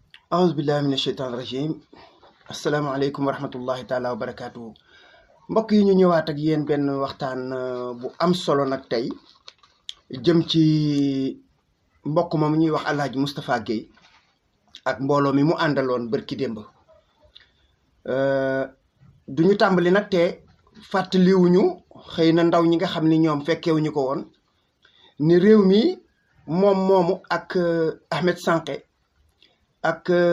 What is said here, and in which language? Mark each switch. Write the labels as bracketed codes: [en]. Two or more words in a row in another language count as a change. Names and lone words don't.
[ar] أعوذ بالله من الشيطان الرجيم السلام عليكم ورحمة الله تعالى وبركاته [wo] mbokk yi ñu ñëwaat ak yéen benn waxtaan bu am solo nag tey jëm ci mbokk moom ñuy wax Alhaji Moustapha Guèye ak mbooloo mi mu àndaloon bërki démb duñu tàmbali nag te fàttaliwuñu xëy na ndaw ñi nga xam ni ñoom fekkewuñu ko woon ni réew mi moom moomu ak Ahmed Sanke ak